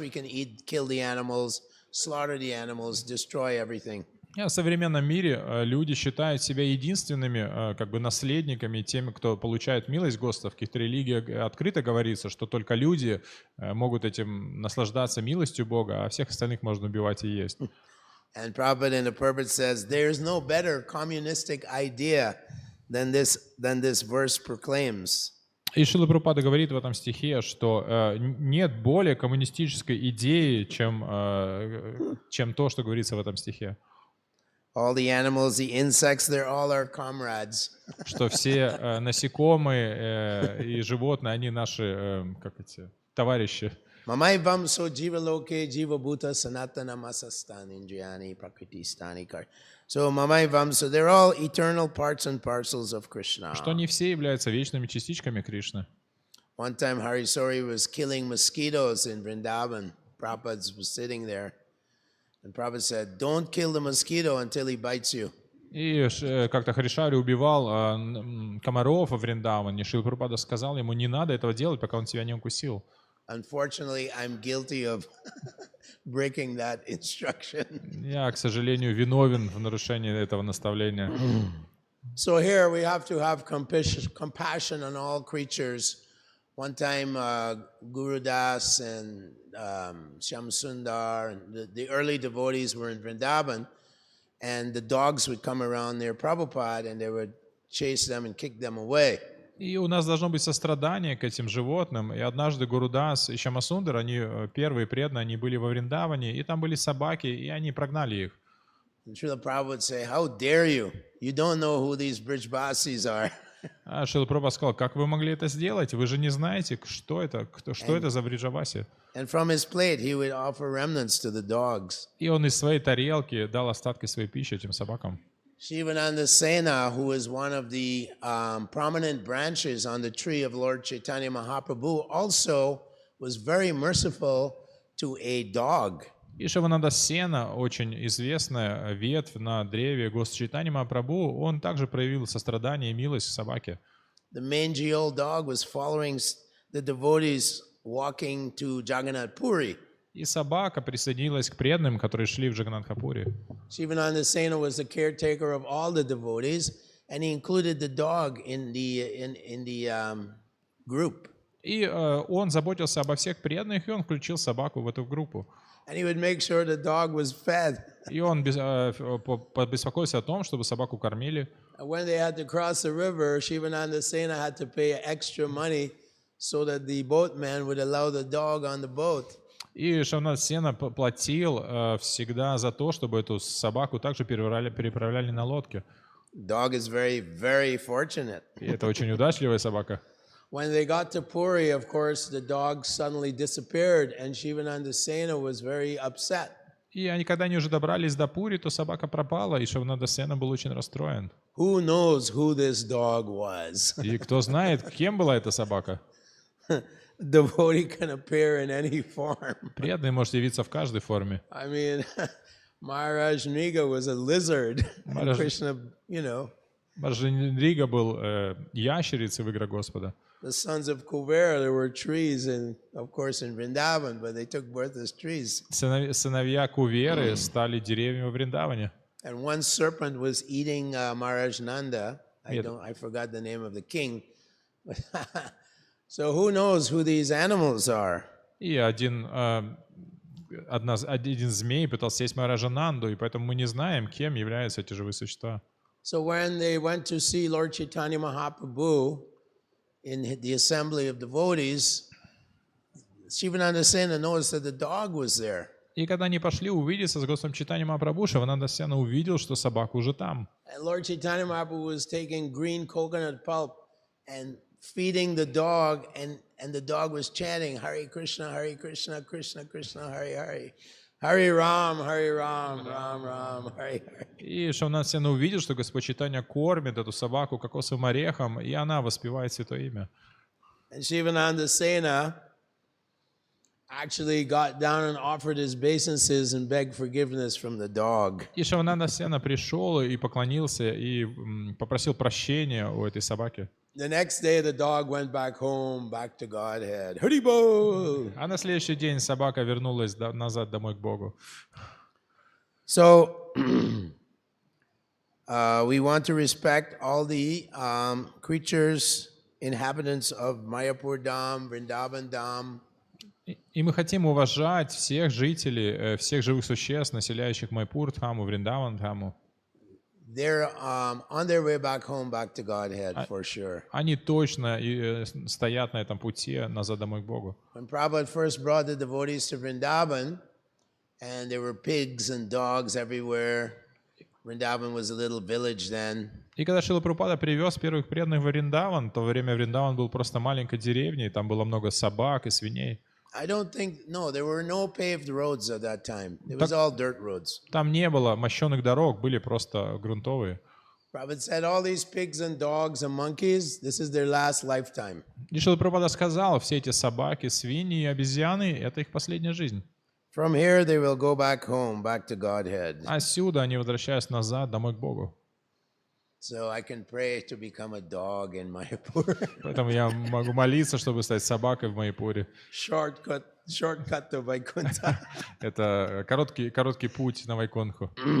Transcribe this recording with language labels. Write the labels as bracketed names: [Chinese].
[English] We can eat, kill the animals, slaughter the animals, destroy everything. [Russian] В современном мире люди считают себя единственными наследниками, теми, кто получает милость Господа. В каких-то религиях открыто говорится, что только люди могут этим наслаждаться милостью Бога, а всех остальных можно убивать и есть. [English] And Prabhupada in the purport says, there's no better communistic idea than this verse proclaims. [Russian] И Шрила Прабхупада говорит в этом стихе, что нет более коммунистической идеи, чем то, что говорится в этом стихе. [English] All the animals, the insects, they're all our comrades. [Russian] Что все насекомые и животные, они наши, товарищи. [Sanskrit] Mamai vamso jiva loke jiva bhuta sanatana masastan indriyani prakriti stani kar. [English] So [Sanskrit] mamai vamso, [English] they're all eternal parts and parcels of Krishna. [Russian] Что они все являются вечными частичками Кришны. [English] One time Harisori was killing mosquitoes in Vrindavan. Prabhupada was sitting there. And Prabhupada said, don't kill the mosquito until he bites you. [Russian] И как-то Харишари убивал комаров во Вриндаване. Шрила Прабхупада сказал ему, не надо этого делать, пока он тебя не укусил. [English] Unfortunately, I'm guilty of breaking that instruction. [Russian] Я, к сожалению, виновен в нарушении этого наставления. [English] So here we have to have compassion on all creatures. One time, Guru Das and Shyam Sundar, and the early devotees were in Vrindavan, and the dogs would come around near Prabhupada, and they would chase them and kick them away. [Russian] И у нас должно быть сострадание к этим животным. И однажды Гурудас и Шьямасундар, они первые преданные, они были во Вриндаване, и там были собаки, и они прогнали их. [English] And Srila Prabhupada would say, how dare you? You don't know who these Brijbasis are. [Russian] А Шрила Прабхупада сказал, как вы могли это сделать? Вы же не знаете, что это за Бриджаваси. [English] And from his plate, he would offer remnants to the dogs. [Russian] И он из своей тарелки дал остатки своей пищи этим собакам. [English] Shivananda Sena, who is one of the prominent branches on the tree of Lord Chaitanya Mahaprabhu, also was very merciful to a dog. [Russian] И Шивананда Сена, очень известная ветвь на древе Госчайтани Махапрабху, он также проявил сострадание и милость к собаке. [English] The mangy old dog was following the devotees walking to Jagannath Puri. [Russian] И собака присоединилась к преданным, которые шли в Джаганнатхапури. [English] Shivananda Sena was the caretaker of all the devotees, and he included the dog in the group. [Russian] И он заботился обо всех преданных, и он включил собаку в эту группу. [English] And he would make sure the dog was fed. [Russian] И он побеспокоился о том, чтобы собаку кормили. [English] And when they had to cross the river, Shivananda Sena had to pay extra money so that the boatman would allow the dog on the boat. [Russian] И Шивананда Сена платил всегда за то, чтобы эту собаку также переправляли на лодке. [English] Dog is very, very fortunate. [Russian] И это очень удачливая собака. [English] When they got to Puri, of course, the dog suddenly disappeared, and Shivananda Sena was very upset. [Russian] И когда они уже добрались до Пури, то собака пропала, и Шивананда Сена был очень расстроен. [English] Who knows who this dog was? [Russian] И кто знает, кем была эта собака? [English] Devotee can appear in any form. [Russian] Преданный может явиться в каждой форме. [English] I mean, Maharaj Niga was a lizard. And Krishna, [Russian] Мараджандрига был ящерицей в играх Господа. [English] The sons of Kuvera, there were trees, of course, in Vrindavan, but they took birth as trees. [Russian] Сыновья Куверы стали деревьями во Вриндаване. [English] And one serpent was eating Maharaj Nanda. I forgot the name of the king. So who knows who these animals are? [Russian] И один один змей пытался съесть Махараджа Нанду, и поэтому мы не знаем, кем являются эти живые существа. [English] So when they went to see Lord Chaitanya Mahaprabhu in the assembly of devotees, Shivananda Sena noticed that the dog was there. [Russian] И когда они пошли увидеться с Госвами Чайтаньей Махапрабху, Шивананда Сена увидел, что собака уже там. [English] And Lord Chaitanya Mahaprabhu was taking green coconut pulp and feeding the dog, and the dog was chanting Hare Krishna, Krishna Krishna, Hare Hare. Hare Ram, Ram Ram, Hare Hare. [Russian] И Шивананда Сена увидел, что Господь Чайтанья кормит эту собаку кокосовым орехом, и она воспевает святое имя. [English] And Shivananda Sena actually got down and offered his obeisances and begged forgiveness from the dog. [Russian] И Шивананда Сена пришел и поклонился, и попросил прощения у этой собаки. [English] The next day the dog went back home, back to Godhead. Haribol! [Russian] А на следующий день собака вернулась назад домой к Богу. [English] So we want to respect all the creatures, inhabitants of Mayapur Dham, Vrindavan Dham. [Russian] И мы хотим уважать всех жителей, всех живых существ, населяющих Майпур Дхаму, Вриндаван Дхаму. [English] They're on their way back home, back to Godhead, for sure. [Russian] Они точно стоят на этом пути назад домой к Богу. [English] When Prabhupada first brought the devotees to Vrindavan, and there were pigs and dogs everywhere. Vrindavan was a little village then. [Russian] И когда Шрила Прабхупада привез первых преданных в Вриндаван, то во время Вриндаван был просто маленькой деревней, там было много собак и свиней. [English] I don't think, no, there were no paved roads at that time. It was all dirt roads. [Russian] Там не было мощенных дорог, были просто грунтовые. [English] Prabhupada said, all these pigs and dogs and monkeys, this is their last lifetime. [Russian] И Шрила Прабхупада сказал, все эти собаки, свиньи и обезьяны — это их последняя жизнь. [English] From here they will go back home, back to Godhead. [Russian] Отсюда они возвращаются назад домой к Богу. [English] So I can pray to become a dog in Mayapur. [Russian] Поэтому я могу молиться, чтобы стать собакой в Майпуре. [English] Shortcut to Vaikuntha. [Russian] Это короткий путь на Вайкунху.